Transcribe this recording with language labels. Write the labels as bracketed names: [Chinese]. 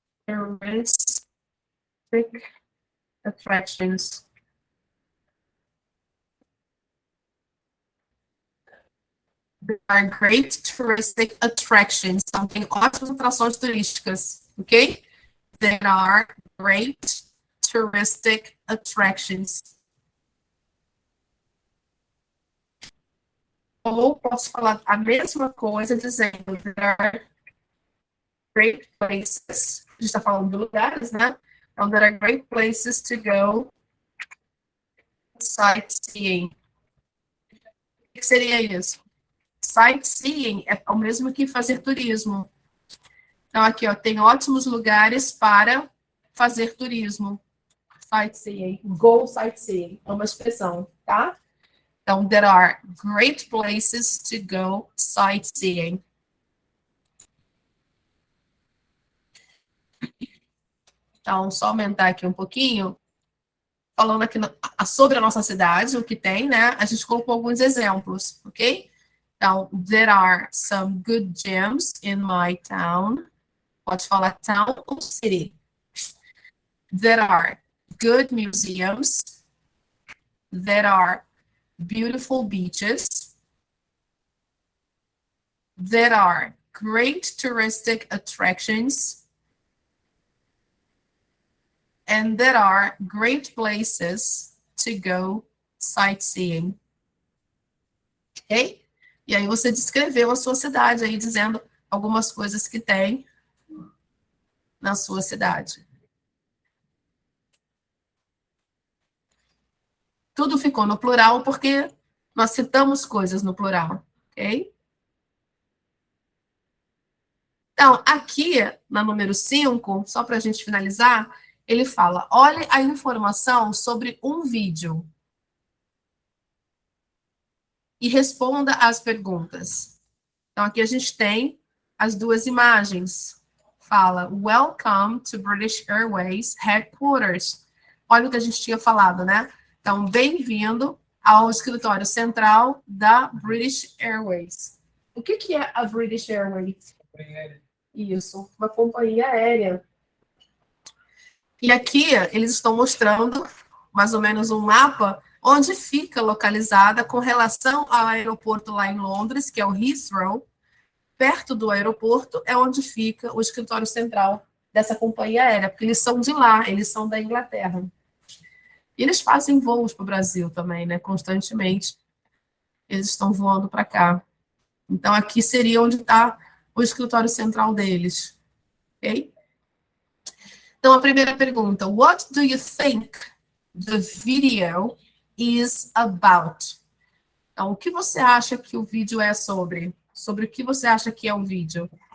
[English] Touristic attractions. There are great touristic attractions. [Portuguese] Então, tem ótimas atrações turísticas, ok? [English] There are great touristic attractions. [Portuguese] Ou posso falar a mesma coisa dizendo [English] there are great places. [Portuguese] A gente está falando de lugares, né? Então, [English] there are great places to go sightseeing. [Portuguese] O que seria isso? Sightseeing é o mesmo que fazer turismo. Então, aqui, ó, tem ótimos lugares para fazer turismo. Sightseeing. [English] Go sightseeing. [Portuguese] É uma expressão, tá? Então, [English] there are great places to go sightseeing. [Portuguese] Então, só aumentar aqui um pouquinho. Falando aqui sobre a nossa cidade, o que tem, né? A gente colocou alguns exemplos, ok? Então, [English] there are some good gyms in my town. [Portuguese] Pode falar [English] town ou city. There are good museums. There are beautiful beaches. There are great touristic attractions. And there are great places to go sightseeing. Ok? [Portuguese] E aí você descreveu a sua cidade aí, dizendo algumas coisas que tem na sua cidade. Tudo ficou no plural porque nós citamos coisas no plural, ok? Então, aqui, na número 5, só para a gente finalizar, ele fala, olhe a informação sobre um vídeo e responda às perguntas. Então, aqui a gente tem as duas imagens. Fala, [English] welcome to British Airways Headquarters. [Portuguese] Olha o que a gente tinha falado, né? Então, bem-vindo ao escritório central da British Airways. O que é a British Airways? Isso, uma companhia aérea. E aqui eles estão mostrando mais ou menos um mapa onde fica localizada com relação ao aeroporto lá em Londres, que é o Heathrow. Perto do aeroporto é onde fica o escritório central dessa companhia aérea, porque eles são de lá, eles são da Inglaterra. E eles fazem voos para o Brasil também, né? Constantemente. Eles estão voando para cá. Então, aqui seria onde está o escritório central deles. Ok? Então, a primeira pergunta. [English] What do you think the video is about? [Portuguese] Então, o que você acha que o vídeo é sobre? Sobre o que você acha que é o vídeo?